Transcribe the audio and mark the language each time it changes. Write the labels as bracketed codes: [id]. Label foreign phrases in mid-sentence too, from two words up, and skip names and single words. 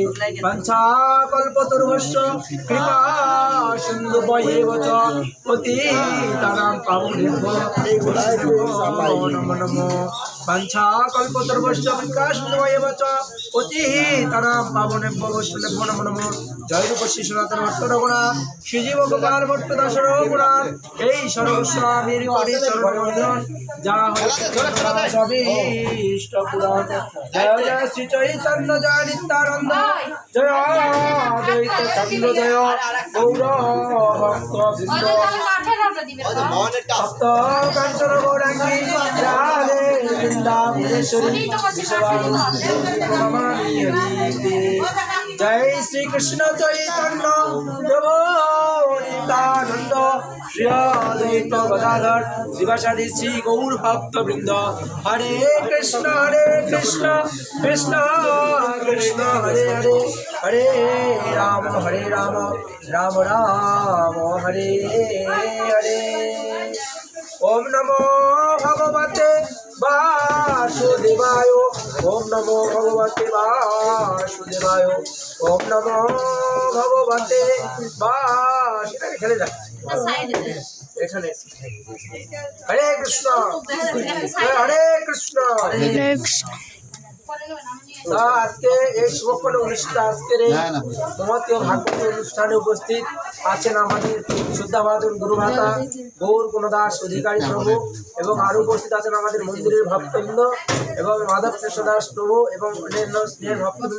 [sa] वाञ्छाकल्पतरुभ्यश्च कृपा सिन्धुभ्येव च पतितानां पावनेभ्यो नमो नमः। वाञ्छाकल्पतरुभ्यश्च कृपा सिन्धुभ्येव च पतितानां पावनेभ्यो नमो नमः। [bn] जय रूप श्री सनातन भट्ट रघुनाथ श्रीजीव गोपाल भट्ट दास रघुनाथ এই সর্বস্বামীর কোটি চরণ বন্দন যা হয় সবই ইষ্ট পুরাণ। জয় জয় শ্রী চৈতন্য জয় নিত্যানন্দ জয় অদ্বৈত চন্দ্র জয় গৌর ভক্ত বৃন্দ সপ্ত কাঞ্চন গৌরাঙ্গী রাধে বৃন্দাবনেশ্বরী বিশ্বভানুসুতে জয় শ্রী কৃষ্ণ চৈতন্য প্রভু নিত্যানন্দ শ্রী অদ্বৈত গদাধর শিবাসাদি শ্রী গৌর ভক্ত বৃন্দ। হরে কৃষ্ণ কৃষ্ণ কৃষ্ণ হরে হরে হরে রাম রাম রাম হরে হরে। [sa] ওম নমো ভগবতে বাসুদেবায় ওম নমো ভগবতে বাসুদেবায় ওম নমো ভগবতে [bn] এখানে যাক এখানে। হরে কৃষ্ণ হরে কৃষ্ণ। আজকে এই শুভক্ষণ অনুষ্ঠান আজকের এই মহতীয় ভাগবত অনুষ্ঠানে উপস্থিত আছেন আমাদের শুদ্ধাভাজন গুরুভাতা গৌর গুণদাস অধিকারী প্রভু এবং আরও উপস্থিত আছেন আমাদের মন্দিরের ভক্তবৃন্দ এবং মাধব কৃষ্ণ দাস প্রভু এবং অন্যান্য স্নেহের ভক্তবৃন্দ।